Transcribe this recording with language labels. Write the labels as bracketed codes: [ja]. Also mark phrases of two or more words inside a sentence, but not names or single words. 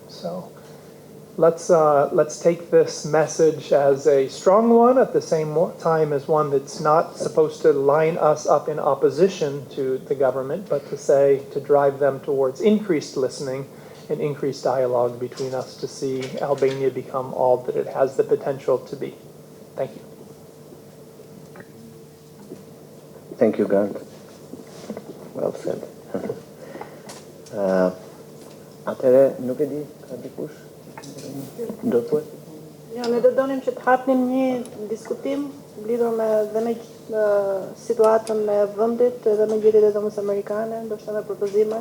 [en] So let's take this message as a strong one, at the same time as one that's not supposed to line us up in opposition to the government, but to drive them towards increased listening and increased dialogue between us to see Albania become all that it has the potential to be. Thank you. Thank you, Gant. Well said. [sq] Atëre, nuk e di, ka dikush? Do të thuaj? Jo, ne do donim që të hapnim një diskutim lidhur dhe me situatën e vendit dhe me gjërat e dhomës amerikane, ndoshta me propozime.